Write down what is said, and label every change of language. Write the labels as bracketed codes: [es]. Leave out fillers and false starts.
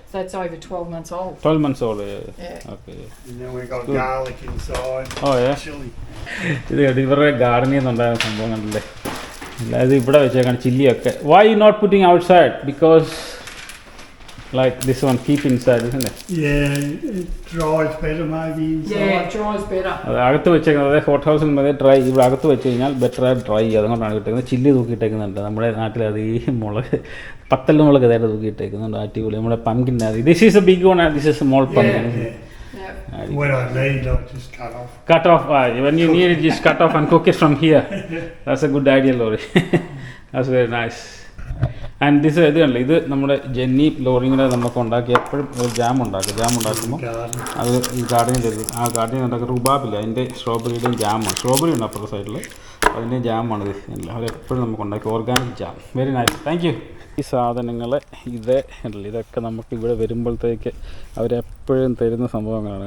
[en] So that's over 12 months old. 12 months old, Yeah. Okay. And then we got garlic inside. Oh, yeah. Chili. [ml] ഇത് കേട്ടോ, ഇവരുടെ ഗാർഡനിൽ നിന്നുണ്ടായ സംഭവം കണ്ടില്ലേ. അല്ലാതെ ഇവിടെ വെച്ചേക്കാണ് ചില്ലിയൊക്കെ. [en] Why you not putting outside? Because like this one, keep inside, isn't it? Yeah, it dries better maybe inside. Yeah, it dries better. [ml] അത് അകത്ത് വെച്ചേക്കുന്നത് ഹോട്ട് ഹൗസിൽ മതി ഡ്രൈ. ഇവിടെ അകത്ത് വെച്ച് കഴിഞ്ഞാൽ ബെറ്റർ ഡ്രൈ. അതുകൊണ്ടാണ് കിട്ടുന്നത്. ചില്ലി തൂക്കിയിട്ടേക്കുന്നുണ്ട്. നമ്മുടെ നാട്ടിൽ അത് ഈ മുളക് പത്തല്ല മുളക് ഇതായിട്ട് തൂക്കിയിട്ടേക്കുന്നുണ്ട്. അടിപൊളി. നമ്മുടെ pumpkin. [en] This is a big one, this is a small pumpkin. When I need, I just cut off. Cut off. When you need it, just cut off and cook it from here. That's a good idea, Lori. That's very nice. And this [ml] ഇത് കണ്ടില്ല, ഇത് നമ്മുടെ Jenny ലോറിങ്ങിനെ നമുക്ക് ഉണ്ടാക്കി എപ്പോഴും ഒരു jam ഉണ്ടാക്കുമ്പോൾ അത് ഈ ഗാർഡനിൽ തരും. ആ ഗാർഡനിൽ ഉണ്ടാക്കുന്ന റുബാബില്ല, അതിൻ്റെ സ്ട്രോബെറിയുടെയും ജാമാണ്. സ്ട്രോബെറി ഉണ്ട് അപ്പുറത്തെ സൈഡിൽ, അതിൻ്റെ ജാമാണ് ഇത്. അവരെപ്പോഴും നമുക്ക് ഉണ്ടാക്കി organic jam. [en] Very nice, thank you. [ml] ഈ സാധനങ്ങൾ ഇതൊക്കെ നമുക്ക് ഇവിടെ വരുമ്പോഴത്തേക്ക് അവരെപ്പോഴും തരുന്ന സംഭവങ്ങളാണ്.